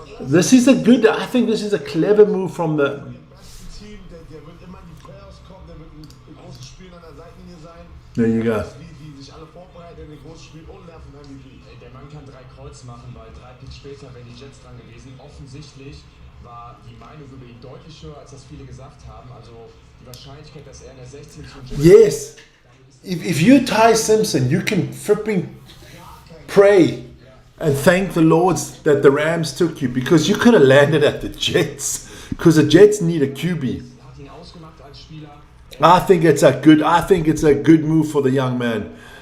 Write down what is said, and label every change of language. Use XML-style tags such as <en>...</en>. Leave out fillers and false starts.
<en>This is a good, I think this is a clever move from the...</en> <de>Team, der wird immer in die Playoffs kommen, der wird in großen Spielen an der Seitenlinie sein.</de> <en>There you go.</en> <de>Wie sich alle vorbereiten in den großen Spielen und nerven MVP. Der Mann kann 3 Kreuz machen, weil 3 Picks später wären die Jets dran gewesen. Offensichtlich war die Meinung über ihn deutlich höher, als das viele gesagt haben. Also die Wahrscheinlichkeit, dass er in der 16.</de> <en>Yes. If you're Ty Simpson, you can flipping pray and thank the Lord that the Rams took you, because you could have landed at the Jets, because the Jets need a QB. I think it's a good move for the young man.</en>